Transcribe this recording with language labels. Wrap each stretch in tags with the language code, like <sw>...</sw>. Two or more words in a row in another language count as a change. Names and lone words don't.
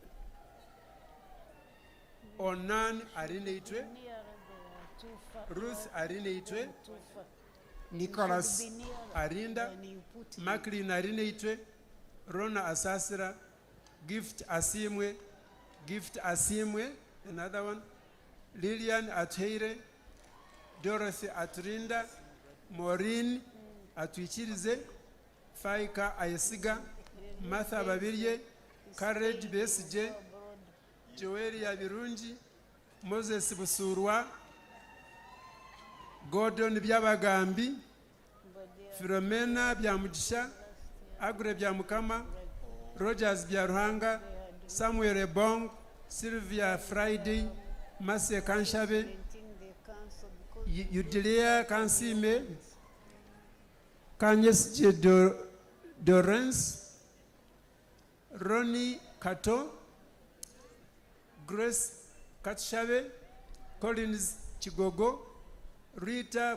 <en>Onan Alineitwe, Ruth Alineitwe, Nicholas Arinda, Macklin Alineitwe, Rona Asasira, Gift Asimwe, another one, Lillian Ateire, Dorothy Atrinda, Maureen Atwichirize, Faika Ayesiga, Martha Babirye, Courage Besije, Joelia Birunji, Moses Busurwa, Gordon Byabagambi, Philomena Byamugisha, Agre Byamukama, Rogers Byaruhanga, Samuel Ebong, Sylvia Friday, Marcia Kanshabe, Udilia Kansime, Kanyes J. Dorens, Ronnie Kato, Grace Katshabe, Collins Chigogo, Rita</en>